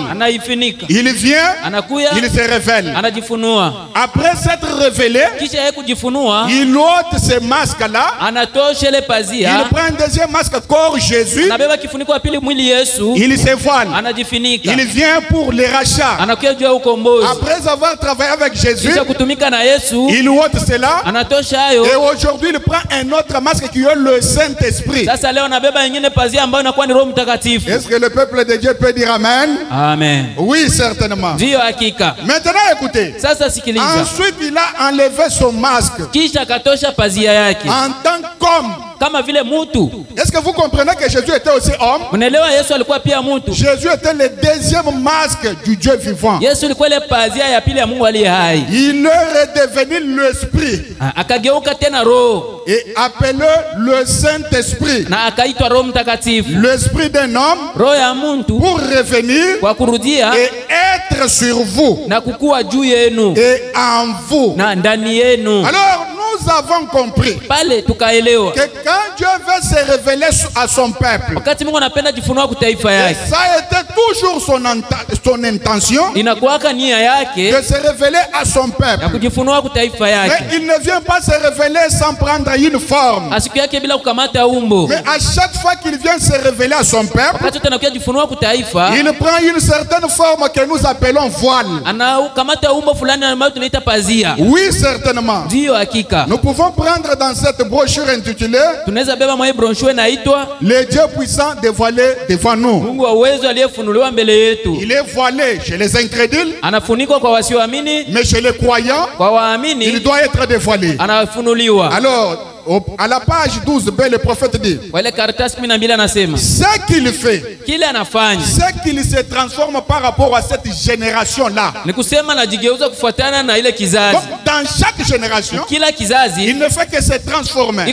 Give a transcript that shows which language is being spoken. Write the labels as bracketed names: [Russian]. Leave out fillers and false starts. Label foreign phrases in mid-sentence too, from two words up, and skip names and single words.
[Swahili] Anaifunika. [French] Il vient. [Swahili] Anakuya. [French] Il se révèle. [Swahili] Anajifunua. [French] Après s'être révélé, [Swahili] kisha yeye kujifunua, [French] il ôte ce masque là. [Swahili] Anatosha ile pazia. [French] Il prend un deuxième masque, corps Jésus. [Swahili] Anabeba kifuniko ya pili mwili Yesu. [French] Il se voile. [Swahili] Anajifunika. [French] Il vient pour les rachats. [Swahili] Anakuja juu ya ukombozi. [French] Après avoir travaillé avec Jésus, [Swahili] kutumika na Yesu, [French] il ôte cela. [Swahili] Anatosha hayo. [French] Et aujourd'hui, il prend un autre masque qui est le Saint-Esprit. [Swahili] Sasa leo anabeba nyingine pazia ambayo inakuwa ni Roho Mtakatifu. [French] Est-ce que le peuple de Dieu peut dire amen? Amen. Oui, certainement. [Swahili] Ndio hakika. [French] Maintenant, écoutez. [Swahili] Sasa sikiliza. [French] Ensuite, il a enlevé son masque. [Swahili] Kisha akatosha pazia yake. [French] En tant qu'homme. [Swahili] Kama vile mutu. [French] Est-ce que vous comprenez que Jésus était aussi homme? [Swahili] Unaelewa Yesu alikuwa pia mutu. [French] Jésus était le deuxième masque du Dieu vivant. [Swahili] Yesu alikuwa ile pazia ya pili ya Mungu aliye hai. [French] Il est redevenu l'esprit. [Swahili] Akageuka tena roho. [French] Et appelé le Saint-Esprit. [Swahili] Na akaitwa Roho Mtakatifu. [French] L'esprit d'un homme. [Swahili] Roho ya mtu. [French] Pour revenir. [Swahili] Kwa kurudia. [French] Et être sur vous. [Swahili] Na kukua juu yenu. [French] Et en vous. [Swahili] Na ndani yenu. [French] Alors nous avons compris. [Swahili] Pale tukaelewa. [French] Que quand Dieu veut se révéler à son peuple. [Swahili] Wakati Mungu anapenda jifunua kwa taifa yake. [French] Ça a été toujours son intention. [Swahili] Inakuwaka nia yake. [French] De se révéler à son peuple. [Swahili] Ya kujifunua kwa taifa yake. [French] Mais il ne vient pas se révéler sans prendre une forme. [Swahili] Asiku yake bila kukamata umbo. [French] Mais à chaque fois qu'il vient se révéler à son peuple. [Swahili] Wakati anakuja jifunua kwa taifa. [French] Il prend une certaine forme que nous appelons voile. [Swahili] Anakamata umbo fulani ambayo tunaita pazia. [French] Oui, certainement. [Swahili] Ndio hakika. [French] Nous pouvons prendre dans cette brochure intitulée [Swahili] tunaweza beba mwa brochure inaitwa [French] Le Dieu puissant dévoilé devant nous. [Swahili] Mungu wa uwezo aliyefunuliwa mbele yetu. [French] Il est voilé chez les incrédules. [Swahili] Anafunikwa kwa wasioamini. [French] Mais chez les croyants, [Swahili] kwa waamini, [French] il doit être dévoilé. [Swahili] Anafunuliwa. [French] Alors, à la page 12b, le prophète dit ce qu'il fait, ce qu'il se transforme par rapport à cette génération-là. Donc, dans chaque génération, il ne fait que se transformer.